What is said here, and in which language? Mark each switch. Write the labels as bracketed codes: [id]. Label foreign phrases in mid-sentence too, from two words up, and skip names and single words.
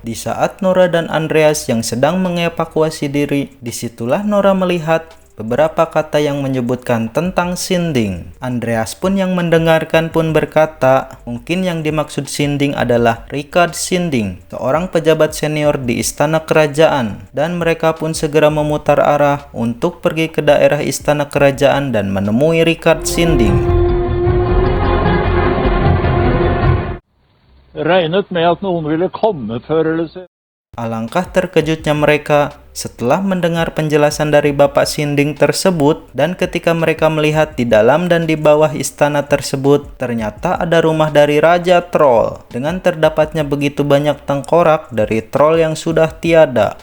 [id] Di saat Nora dan Andreas yang sedang mengevakuasi diri, disitulah Nora melihat beberapa kata yang menyebutkan tentang Sinding. Andreas pun yang mendengarkan pun berkata, mungkin yang dimaksud Sinding adalah Richard Sinding, seorang pejabat senior di istana kerajaan, dan mereka pun segera memutar arah untuk pergi ke daerah istana kerajaan dan menemui Richard Sinding. [no] Regnet med at noen ville komme før eller senere. [id] Alangkah terkejutnya mereka setelah mendengar penjelasan dari Bapak Sinding tersebut, dan ketika mereka melihat di dalam dan di bawah istana tersebut, ternyata ada rumah dari Raja Troll dengan terdapatnya begitu banyak tengkorak dari troll yang sudah tiada.